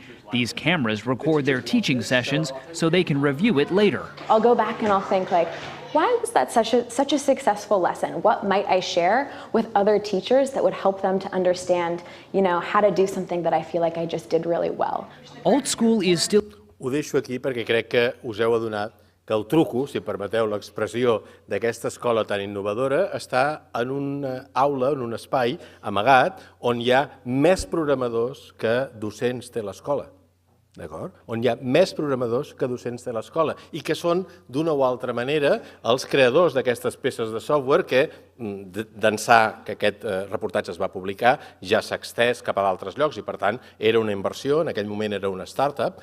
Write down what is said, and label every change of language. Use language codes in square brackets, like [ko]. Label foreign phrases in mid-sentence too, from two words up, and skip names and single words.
[en] These cameras record their teaching sessions so they can review it later. I'll go back and I'll think like, why was that such a successful lesson? What might I share with other teachers that would help them to understand, how to do something that I feel like I just did really well? Alt School is still... [ca] Ho deixo aquí perquè crec que us heu adonat que el truco, si permeteu l'expressió, d'aquesta escola tan innovadora està en una aula, en un espai amagat, on hi ha més programadors que docents té l'escola. on hi ha més programadors que docents de l'escola i que són, d'una o altra manera, els creadors d'aquestes peces de software que, d'ençà que aquest reportatge es va publicar, ja s'ha extès cap a d'altres llocs i, per tant, era una inversió, en aquell moment era una startup.